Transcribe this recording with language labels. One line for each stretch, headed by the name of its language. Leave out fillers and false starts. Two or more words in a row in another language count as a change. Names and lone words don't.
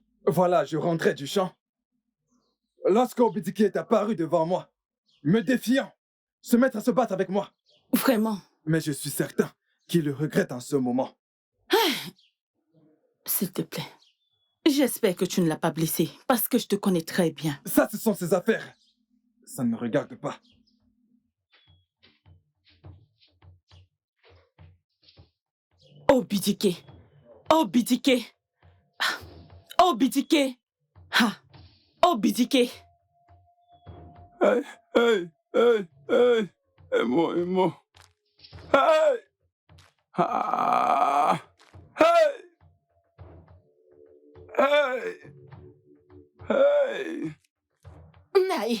French: Voilà, je rentrais du champ. Lorsque Obidike est apparu devant moi, me défiant, se mettre à se battre avec moi. Vraiment? Mais je suis certain qu'il le regrette en ce moment. S'il te plaît. J'espère que tu ne l'as pas blessé, parce que je te connais très bien. Ça, ce sont ses affaires. Ça ne me regarde pas. Obidike. Obidike. Obidike. Ha. Obidike. Hey! Hey! Hey! Hey! Aimons. Hey! Ah! Hey! Hey! Hey! Naï,